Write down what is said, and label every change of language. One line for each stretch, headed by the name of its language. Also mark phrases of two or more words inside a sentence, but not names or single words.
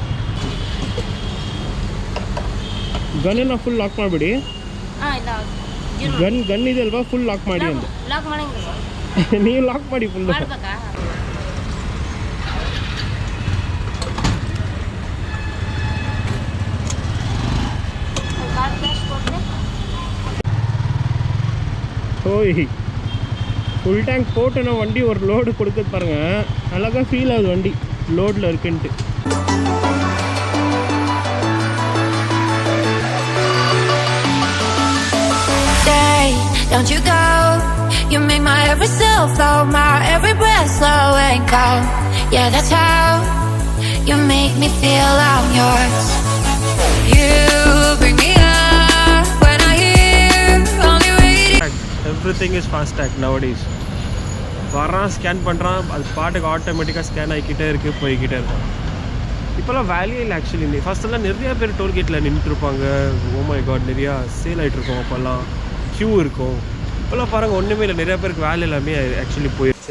Kannada: ಗನ್ನ
English: full lock
Kannada: ಮಾಡಿಬಿಡಿ. ಗನ್ ಇದೆ ಅಲ್ವಾ,
English: full lock
Kannada: ಮಾಡಿ ಅಂತ. ನೀವು ಲಾಕ್ ಮಾಡಿ ಫುಲ್.
Tamil: ஓய்,
English: full tank
Tamil: போட்டுனா வண்டி ஒரு லோடு கொடுக்குது பாருங்கள், அழகாக ஃபீல் ஆகுது வண்டி லோடில் இருக்குன்ட்டு.
English: Don't you go, you make my every cell flow, my every breath slow and cold. Yeah, that's how you make me feel I'm yours. You bring me up when I hear only radio. Everything is fast tag nowadays.
Tamil: வரான், ஸ்கேன் பண்ணுறான், அது பாட்டுக்கு ஆட்டோமேட்டிக்காக ஸ்கேன் ஆகிக்கிட்டே இருக்குது, போய்கிட்டே இருக்கும். இப்போல்லாம் வேல்யூ இல்லை ஆக்சுவலி. ஃபஸ்ட்டெல்லாம் நிறையா பேர் டோல்கேட்டில் நின்றுட்டுருப்பாங்க.
English: oh my god,
Tamil: நிறையா சேல் ஆகிட்ருக்கோம். அப்போல்லாம் க்யூ இருக்கும். இப்போல்லாம் பாருங்கள் ஒன்றுமே இல்லை, நிறையா பேருக்கு வேலை எல்லாமே ஆக்சுவலி போயிடுச்சு.